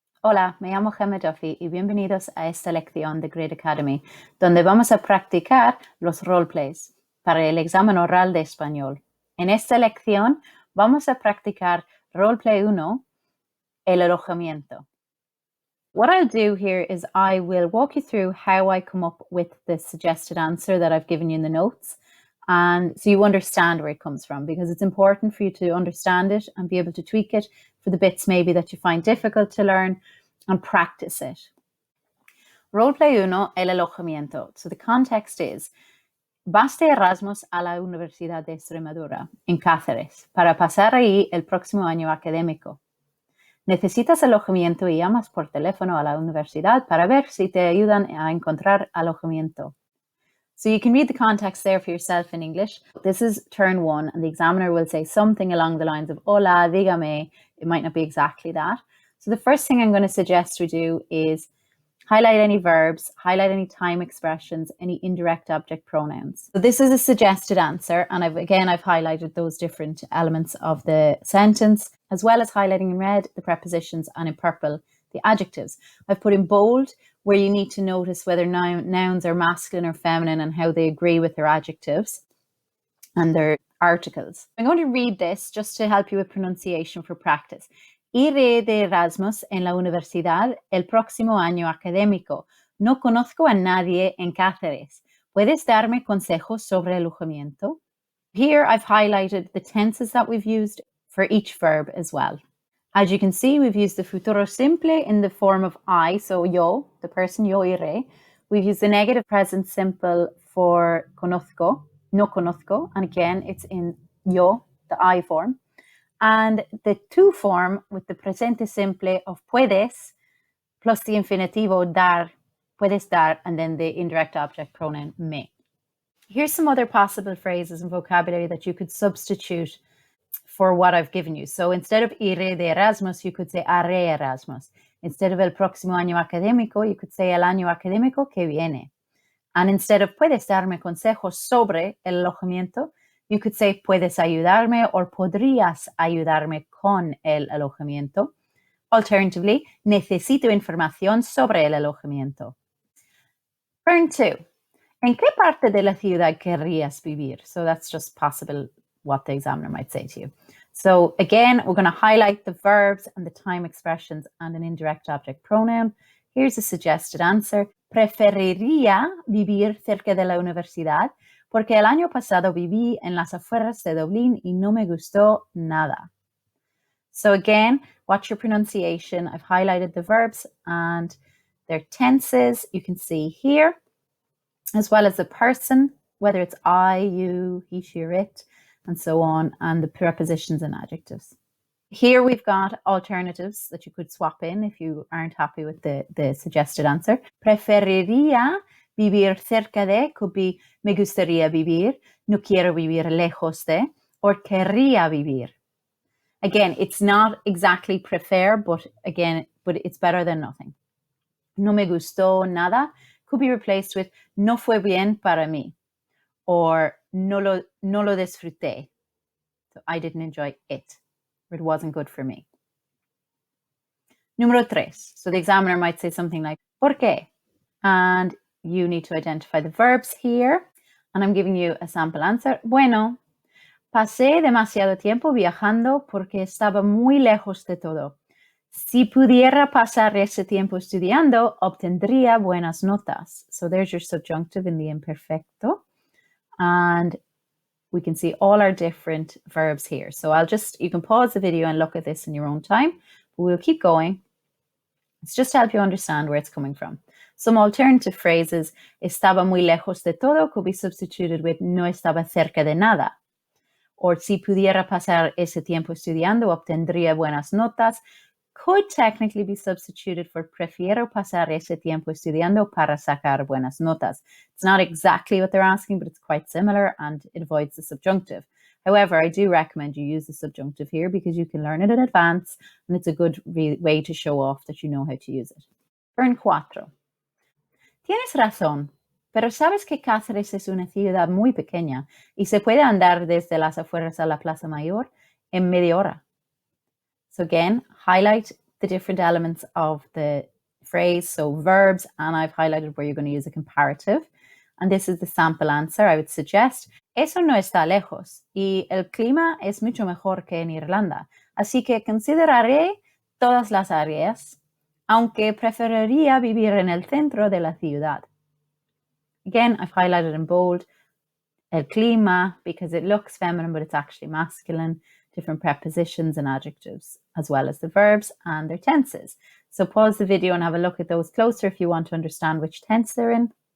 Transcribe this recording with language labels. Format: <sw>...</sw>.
<es>Hola, me llamo Gemma Duffy y bienvenidos a esta lección de Great Academy, donde vamos a practicar los roleplays para el examen oral de español. En esta lección vamos a practicar Roleplay 1, el alojamiento.</es> <en>What I'll do here is I will walk you through how I come up with the suggested answer that I've given you in the notes, and so you understand where it comes from, because it's important for you to understand it and be able to tweak it for the bits maybe that you find difficult to learn and practice it.</en> <es>Roleplay 1, el alojamiento.</es> <en>So the context is,</en> <es>vas de Erasmus a la Universidad de Extremadura, en Cáceres, para pasar ahí el próximo año académico. Necesitas alojamiento y llamas por teléfono a la universidad para ver si te ayudan a encontrar alojamiento.</es> <en>So you can read the context there for yourself in English. This is turn 1, and the examiner will say something along the lines of,</en> <es>hola, dígame.</es> <en>It might not be exactly that. So the first thing I'm going to suggest we do is highlight any verbs, highlight any time expressions, any indirect object pronouns. So this is a suggested answer, and I've highlighted those different elements of the sentence, as well as highlighting in red the prepositions and in purple the adjectives. I've put in bold where you need to notice whether nouns are masculine or feminine and how they agree with their adjectives and their articles. I'm going to read this just to help you with pronunciation for practice.</en> <es>Iré de Erasmus en la universidad el próximo año académico. No conozco a nadie en Cáceres. ¿Puedes darme consejos sobre alojamiento?</es> <en>Here I've highlighted the tenses that we've used for each verb as well. As you can see, we've used the futuro simple in the form of I, so yo, the person,</en> <es>yo iré.</es> <en>We've used the negative present simple for conozco,</en> <es>no conozco,</es> <en>and again, it's in yo, the I form. And the to form with the presente simple of puedes plus the infinitivo dar,</en> <es>puedes dar,</es> <en>and then the indirect object pronoun me. Here's some other possible phrases and vocabulary that you could substitute for what I've given you. So instead of</en> <es>iré de Erasmus,</es> <en>you could say</en> <es>haré Erasmus.</es> <en>Instead of</en> <es>el próximo año académico,</es> <en>you could say</en> <es>el año académico que viene.</es> <en>And instead of</en> <es>puedes darme consejos sobre el alojamiento,</es> <en>you could say</en> <es>puedes ayudarme</es> <en>or</en> <es>podrías ayudarme con el alojamiento.</es> <en>Alternatively,</en> <es>necesito información sobre el alojamiento.</es> <en>Turn 2.</en> <es>¿En qué parte de la ciudad querrías vivir?</es> <en>So that's just possible what the examiner might say to you. So again, we're going to highlight the verbs and the time expressions and an indirect object pronoun. Here's a suggested answer.</en> <es>Preferiría vivir cerca de la universidad porque el año pasado viví en las afueras de Dublín y no me gustó nada.</es> <en>So again, watch your pronunciation. I've highlighted the verbs and their tenses. You can see here, as well as the person, whether it's I, you, he, she, or it, and so on, and the prepositions and adjectives. Here we've got alternatives that you could swap in if you aren't happy with the suggested answer.</en> <es>Preferiría vivir cerca de</es> <en>could be</en> <es>me gustaría vivir, no quiero vivir lejos de, or querría vivir.</es> <en>Again, it's not exactly prefer, but it's better than nothing. No me gustó nada could be replaced with no fue bien para mí, or no lo disfruté. So I didn't enjoy it, or it wasn't good for me.</en> <es>Número 3.</es> <en>So the examiner might say something like,</en> <es>¿por qué?</es> <en>And you need to identify the verbs here. And I'm giving you a sample answer.</en> <es>Bueno, pasé demasiado tiempo viajando porque estaba muy lejos de todo. Si pudiera pasar ese tiempo estudiando, obtendría buenas notas.</es> <en>So there's your subjunctive in the imperfecto. And we can see all our different verbs here. So you can pause the video and look at this in your own time. But we'll keep going. It's just to help you understand where it's coming from. Some alternative phrases,</en> <es>estaba muy lejos de todo,</es> <en>could be substituted with</en> <es>no estaba cerca de nada. Or si pudiera pasar ese tiempo estudiando, obtendría buenas notas,</es> <en>could technically be substituted for</en> <es>prefiero pasar ese tiempo estudiando para sacar buenas notas.</es> <en>It's not exactly what they're asking, but it's quite similar and it avoids the subjunctive. However, I do recommend you use the subjunctive here because you can learn it in advance and it's a good way to show off that you know how to use it. Turn 4.</en> <es>Tienes razón, pero sabes que Cáceres es una ciudad muy pequeña y se puede andar desde las afueras a la Plaza Mayor en media hora.</es> <en>So again, highlight the different elements of the phrase, so verbs, and I've highlighted where you're going to use a comparative. And this is the sample answer. I would suggest,</en> <es>eso no está lejos y el clima es mucho mejor que en Irlanda. Así que consideraré todas las áreas, aunque preferiría vivir en el centro de la ciudad.</es> <en>Again, I've highlighted in bold</en> <es>el clima</es> <en>because it looks feminine, but it's actually masculine. Different prepositions and adjectives, as well as the verbs and their tenses. So pause the video and have a look at those closer if you want to understand which tense they're in.</en>